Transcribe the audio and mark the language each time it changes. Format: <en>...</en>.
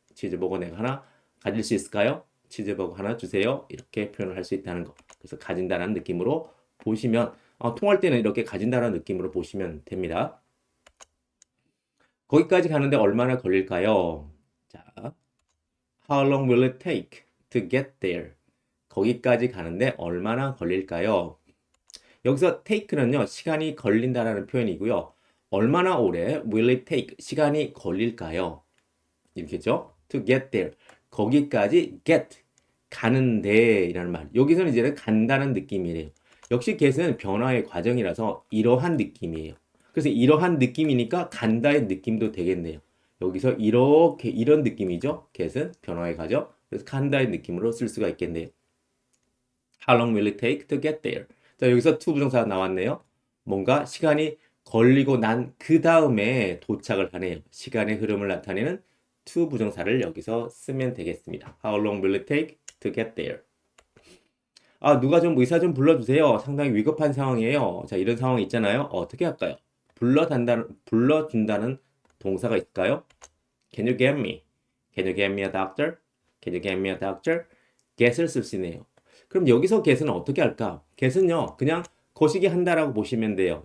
<ko>치즈버거 내가 하나 가질 수 있을까요? 치즈버거 하나 주세요. 이렇게 표현을 할 수 있다는 거. 그래서 가진다라는 느낌으로 보시면 통할 때는 이렇게 가진다라는 느낌으로 보시면 됩니다. 거기까지 가는데 얼마나 걸릴까요?</ko> <en>자, How long will it take to get there?</en> <ko>거기까지 가는데 얼마나 걸릴까요? 여기서 take는요, 시간이 걸린다라는 표현이고요. 얼마나 오래</ko> <en>will it take?</en> <ko>시간이 걸릴까요? 이렇게죠?</ko> <en>To get there.</en> <ko>거기까지 get. 가는데 이라는 말. 여기서는 이제 간다는 느낌이래요. 역시 get은 변화의 과정이라서 이러한 느낌이에요. 그래서 이러한 느낌이니까 간다의 느낌도 되겠네요. 여기서 이렇게 이런 느낌이죠. get은 변화의 과정. 그래서 간다의 느낌으로 쓸 수가 있겠네요.</ko> <en>How long will it take to get there?</en> <ko>자, 여기서 to 부정사가 나왔네요. 뭔가 시간이 걸리고 난 그 다음에 도착을 하네요. 시간의 흐름을 나타내는 to 부정사를 여기서 쓰면 되겠습니다.</ko> <en>How long will it take to get there?</en> <ko>누가 좀 의사 좀 불러주세요. 상당히 위급한 상황이에요. 자, 이런 상황이 있잖아요. 어떻게 할까요? 불러준다는 동사가 있을까요?</ko> <en>Can you get me? Can you get me a doctor? Can you get me a doctor? get을 쓸 수 있네요.</en> <ko>그럼 여기서 get은 어떻게 할까? get은요, 그냥 거시기 한다라고 보시면 돼요.</ko>